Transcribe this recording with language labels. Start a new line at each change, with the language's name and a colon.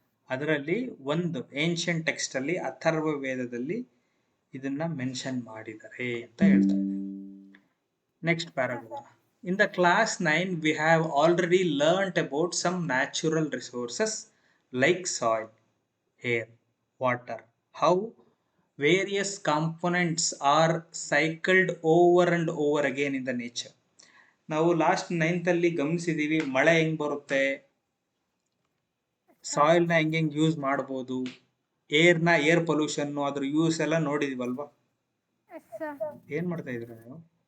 Kannada: ಅದರಲ್ಲಿ ಒಂದು ancient text ಅಲ್ಲಿ ಅಥರ್ವ ವೇದದಲ್ಲಿ ಇದನ್ನ ಮೆನ್ಷನ್ ಮಾಡಿದ್ದಾರೆ ಅಂತ ಹೇಳ್ತಾರೆ. Next paragraph.
English: In the class 9 we have already learnt about some natural resources like soil, air, water, how various components are cycled over and over again in the nature.
Kannada: ನಾವು last 9th ಅಲ್ಲಿ ಗಮನಿಸಿದೀವಿ, ಮಳೆ ಹೆಂಗ್ ಬರುತ್ತೆ, ಸಾಯಿಲ್ನ ಹೆಂಗೆ use ಮಾಡ್ಬೋದು, air pollution ಅದ್ರ use ಎಲ್ಲ ನೋಡಿದೀವಲ್ವಾ? ಏನ್ ಮಾಡ್ತಾ ಇದ್ರ ನೀವು?